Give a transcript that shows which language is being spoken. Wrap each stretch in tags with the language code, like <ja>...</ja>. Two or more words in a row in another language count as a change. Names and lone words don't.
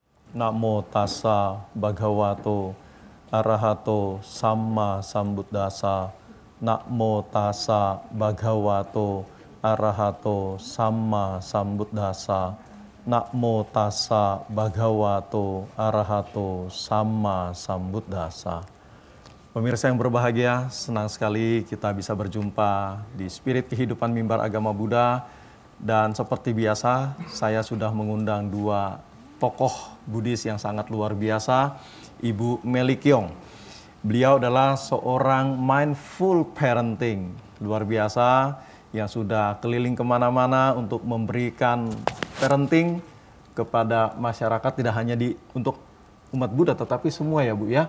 <pi>Namo tassa bhagavato arahato samma sambuddhassa. Namo tassa bhagavato arahato samma sambuddhassa. Namo tassa bhagavato arahato samma sambuddhassa.</pi> <id>Pemirsa yang berbahagia, senang sekali kita bisa berjumpa di Spirit Kehidupan Mimbar Agama Buddha. Dan seperti biasa, saya sudah mengundang dua tokoh Buddhis yang sangat luar biasa, Ibu Meli Keong. Beliau adalah seorang</id> <en>mindful parenting</en> <id>luar biasa yang sudah keliling kemana-mana untuk memberikan parenting kepada masyarakat, tidak hanya untuk umat Buddha tetapi semua ya Bu ya.</id>